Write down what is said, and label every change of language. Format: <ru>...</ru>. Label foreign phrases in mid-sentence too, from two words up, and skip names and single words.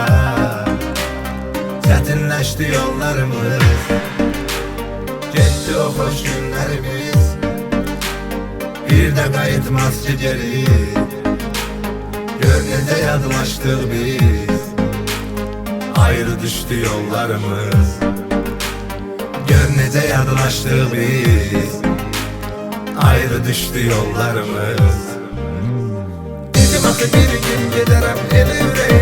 <tr>Çetinleşti yollarımız, gitti o hoş günlerimiz. Bir de kayıtmaz ki geri, gör necə yadlaştık biz. Ayrı düştü yollarımız, gör necə yadlaştık biz. Ayrı düştü yollarımız.</tr> <az>Dedim axı bir gün gedərəm, elə</az>